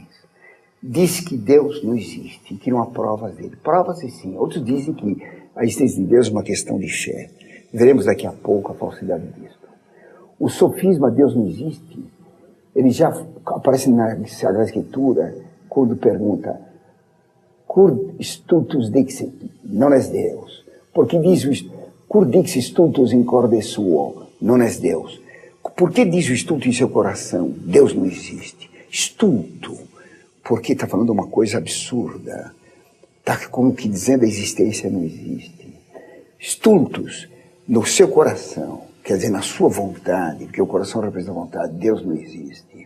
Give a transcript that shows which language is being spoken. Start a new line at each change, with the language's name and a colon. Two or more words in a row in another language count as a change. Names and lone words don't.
Portuguese: Diz que Deus não existe, que não há provas dele. Provas sim. Outros dizem que a existência de Deus é uma questão de fé. Veremos daqui a pouco a falsidade disso. O sofisma Deus não existe, ele já aparece na Sagrada Escritura quando pergunta
Latin: Cur stultus dixit, non es Deus.
Portuguese: Porque diz
Latin: Cur dixit stultus in corde suo, non es Deus.
Portuguese: Por que diz o estulto em seu coração? Deus não existe. Estulto, porque está falando uma coisa absurda. Está como que dizendo a existência não existe. Stultus, no seu coração, quer dizer, na sua vontade, porque o coração representa a vontade, Deus não existe.